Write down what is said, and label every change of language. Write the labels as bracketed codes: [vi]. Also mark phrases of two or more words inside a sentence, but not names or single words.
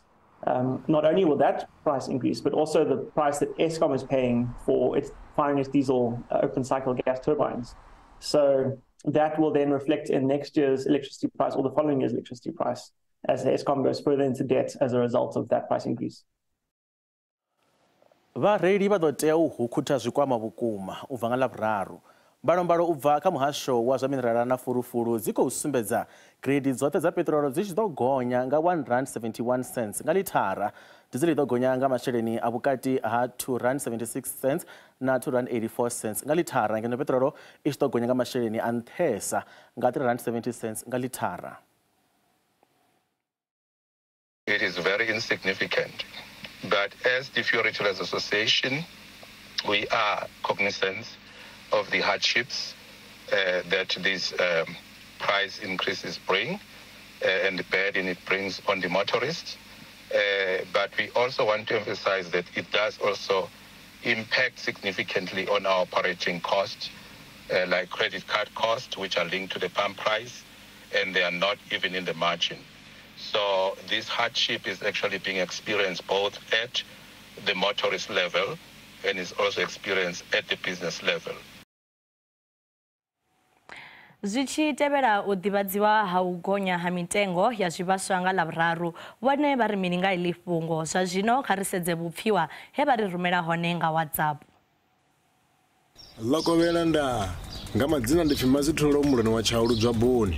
[en] Not only will that price increase, but also the price that Eskom is paying for firing its diesel open cycle gas turbines. So that will then reflect in next year's electricity price or the following year's electricity price as Eskom goes further into debt as a result of that price increase. [ve] Vhareili vha ḓo tea u hukutha zwikwama vhukuma u bva nga Lavhuraru. mbalombalo u bva kha muhasho wa zwa minerala na fulufulu dzi khou sumbedza grade dzoṱhe dza petrolo dzi tshi ḓo gonya nga R1.71 nga lithara, dizili ḓo gonya nga masheleni a vhukati ha R2.76 na R2.84 nga lithara, ngeno petrolo i tshi ḓo gonya nga masheleni a nṱhesa nga R3.70 nga lithara. [en] It is very insignificant, but as the Fuel Retailers Association, we are cognizant of the hardships that these price increases bring and the burden it brings on the motorists. But we also want to emphasize that it does also impact significantly on our operating costs, like credit card costs, which are linked to the pump price, and they are not even in the margin. So this hardship is actually being experienced both at the motorist level and is also experienced at the business level. [ve] Zwi tshi tevhela u ḓivhadziwa ha u gonya ha mitengo ya zwivhaswa nga Ḽavhuraru, vhone vha ri mini nga iḽi fhungo. Zwa zwino kha ri sedze vhupfiwa he vha ri rumela hone nga WhatsApp. Ḽokovhela nda nga madzina ndi pfi Mazitholo muloni wa Tshauludzwa Boni.